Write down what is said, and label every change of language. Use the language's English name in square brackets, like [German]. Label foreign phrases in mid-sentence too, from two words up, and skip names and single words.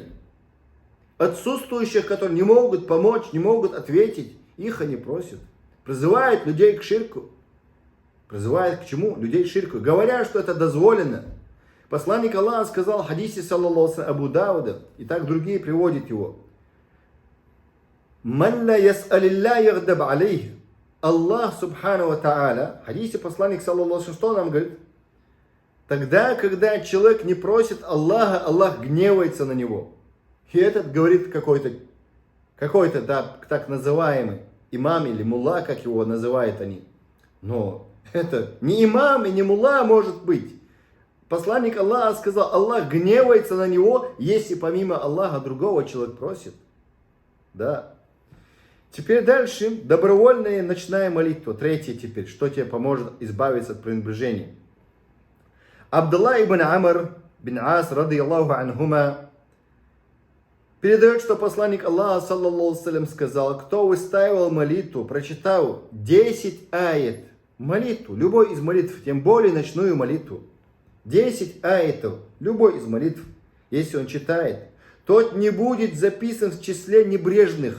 [Russian] Отсутствующих, которые не могут помочь, не могут ответить, их они просят. Призывают людей к ширку. Призывают к чему? Людей к ширку. Говорят, что это дозволено. Посланник Аллаха сказал в хадисе, [Arabic] صلى الله عليه [Russian] Абу Дауда, и так другие приводят его: [Arabic] «من لا يسأل الله يغضب عليه». الله سبحانه وتعالى, [Russian] в хадисе посланник, [Arabic] صلى الله عليه, [Russian] что нам говорит? Тогда, когда человек не просит Аллаха, Аллах гневается на него. И этот говорит какой-то так называемый имам или мулла, как его называют они. Но это не имам и не мулла может быть. Посланник Аллаха сказал, Аллах гневается на него, если помимо Аллаха другого человек просит. Да. Теперь дальше. Добровольная ночная молитва. Третье теперь. Что тебе поможет избавиться от пренебрежения. Абдулла ибн Амр бин Ас, [Arabic] رضي الله عنهما, [Russian] передает, что посланник Аллаха, [Arabic] صلى الله سلم, [Russian] сказал: кто выстаивал молитву, прочитал 10 аят, молитву, любой из молитв, тем более ночную молитву, 10 аятов, любой из молитв, если он читает, тот не будет записан в числе небрежных.